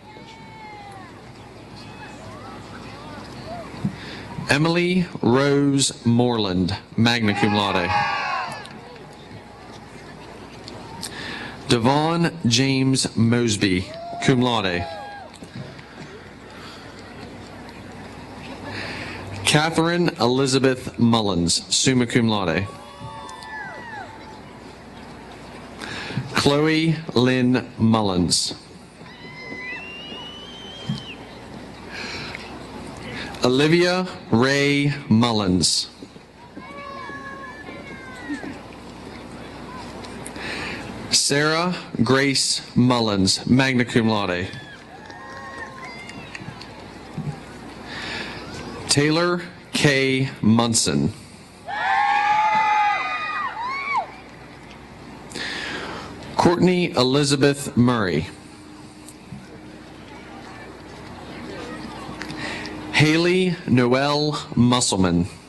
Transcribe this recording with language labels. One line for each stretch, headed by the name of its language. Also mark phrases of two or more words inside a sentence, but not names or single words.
English: Emily Rose Moreland,
Latin: magna cum laude.
English: Devon James Mosby,
Latin: cum laude.
English: Catherine Elizabeth Mullins,
Latin: summa cum laude.
English: Chloe Lynn Mullins. Olivia Ray Mullins. Sarah Grace Mullins,
Latin: magna cum laude.
English: Taylor K. Munson. Courtney Elizabeth Murray. Haley Noel Musselman.